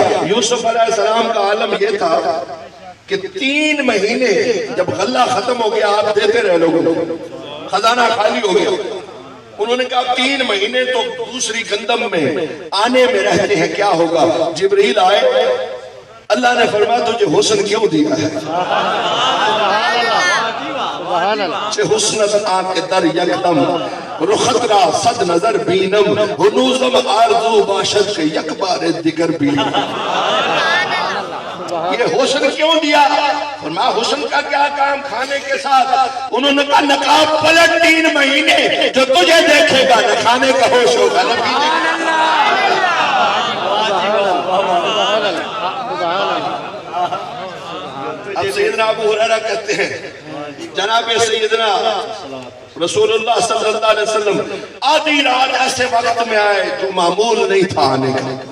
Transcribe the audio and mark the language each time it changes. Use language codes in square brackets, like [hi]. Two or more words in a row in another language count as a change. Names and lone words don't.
[ur] یوسف علیہ السلام کا عالم یہ تھا کہ 3 مہینے جب غلہ ختم ہو گیا آپ دیتے رہے لوگوں کو، خزانہ خالی ہو گیا. انہوں نے کہا 3 مہینے تو دوسری گندم میں آنے میں رہتے ہیں، کیا ہوگا؟ جبریل آئے، اللہ نے فرمایا تجھے حسن کیوں دیا ہے؟ [fa] چھ حسنت آنکھ در یکدم رخت را صد نظر بینم ہنوزم آرزو باشد کے یک بار دیگر بینم. [ur] یہ حسن کیوں دیا؟ فرمایا حسن کا کیا کام کھانے کے ساتھ؟ انہوں نے کہا نقاب پلٹ 3 مہینے جو تجھے دیکھے گا نہ کھانے کا ہوش ہوگا نہ پینے کا. اب سیدنا ابو ہریرہ کہتے ہیں جناب سیدنا رسول اللہ صلی اللہ علیہ وسلم آدھی رات ایسے وقت میں آئے جو معمول نہیں تھا آنے کا.